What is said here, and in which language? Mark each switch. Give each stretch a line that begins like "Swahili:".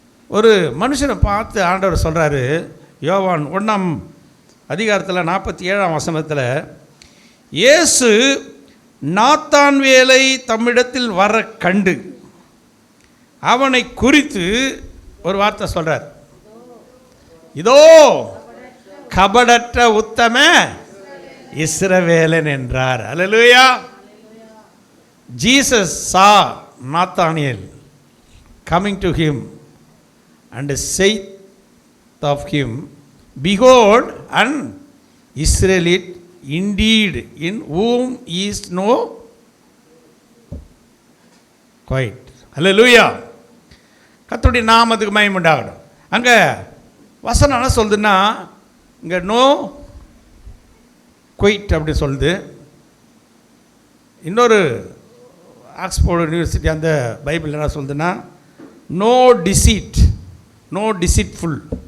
Tamil: ஒரு மனுஷனை பார்த்து ஆண்டவர் சொல்கிறாரு, யோவான் 1ஆம் அதிகாரத்தில் 47ஆம் வசனத்தில், இயேசு நாத்தான்வேலை தம்மிடத்தில் வர கண்டு அவனை குறித்து ஒரு வார்த்தை சொல்கிறார். இதோ கபடற்ற உத்தம இஸ்ரவேலன் என்றார். அல்லேலூயா.
English: Jesus saw Nathanael coming to him and said of him, behold, an Israelite indeed, in whom is no quiet.
Tamil: அல்லேலூயா. கர்த்தருடைய நாமத்துக்கு மகிமை உண்டாகட்டும். அங்கே வசனம் என்ன சொல்லுதுன்னா, இங்கே
English: no quit
Tamil: அப்படி சொல்லுது. இன்னொரு ஆக்ஸ்போர்ட் யூனிவர்சிட்டி அந்த பைபிள் என்ன சொல்லுதுன்னா,
English: No deceit, no deceitful.